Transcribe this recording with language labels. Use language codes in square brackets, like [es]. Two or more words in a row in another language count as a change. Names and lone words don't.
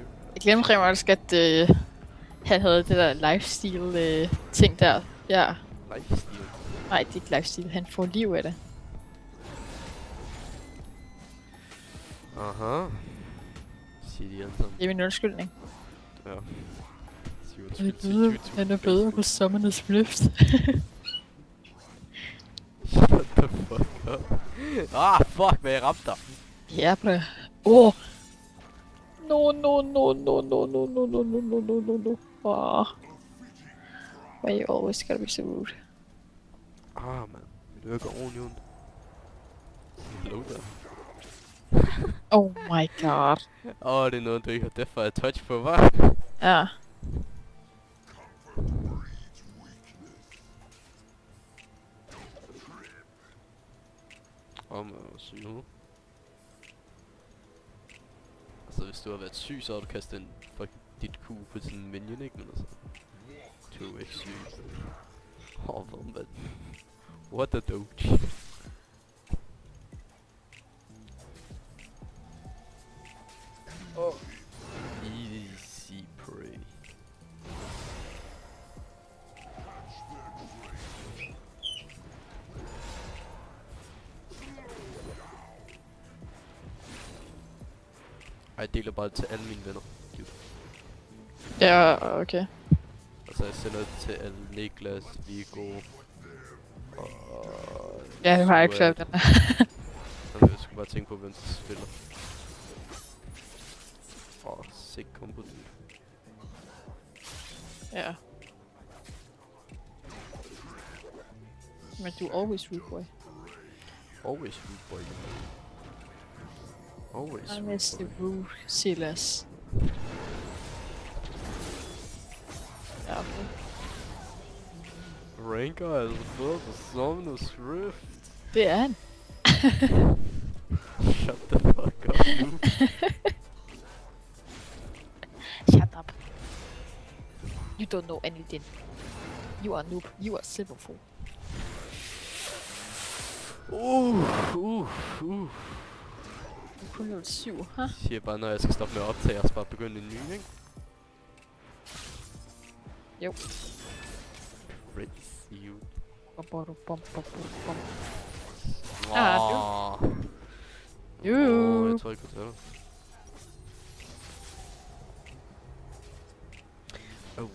[da] Jeg glemte rent faktisk, at han havde det der lifestyle ting der. Ja. Lifesteal. Nej, det er ikke lifestyle. Han får liv af det. Aha. Siger de alle sammen. Det er min undskyldning. Ja. Han er bedre på Summoner's Rift. [en] Shut the fuck up. Fuck, [da] hvad jeg ramte dig. Ja, [en] bro. No. Why you always gotta be so rude? Man. [da] Det virker ordentligt ondt. Hello der. [en] Oh my god. [da] Det er noget, du ikke har derfor at touch på, hva'? Ja. Man var syg nu. Altså, hvis du har været syg, så har du kastet en fucking dit Q på sådan en minion, ikke? Men altså, du er ikke syg. Hvad, mand? [en] What a doge. Easy prey. [da] Jeg deler bare til alle mine venner. Ja, okay. Altså jeg sender det til alle Niklas, Viggo og... Ja, jeg har ikke hørt den. Jeg skulle bare tænke på, hvem der spiller. [en] Sick combo, dude. [da] Ja. Men du er [en] always rude boy. Always rude boy. Always I rude miss boy. the rude Silas. [da] Ja, okay. Rengar er altså bedre på Summoner's Rift. Det er han. [en] Shut the fuck up, dude. Shut up. You don't know anything. You are noob. You are silver fool. [da] Du Du er kun level 7, huh? siger bare, når jeg skal stoppe med at optage, og så bare begynde en ny, ikke? Jo. [en] Crazy you. [da] Jeg tror ikke, jeg kunne tage det.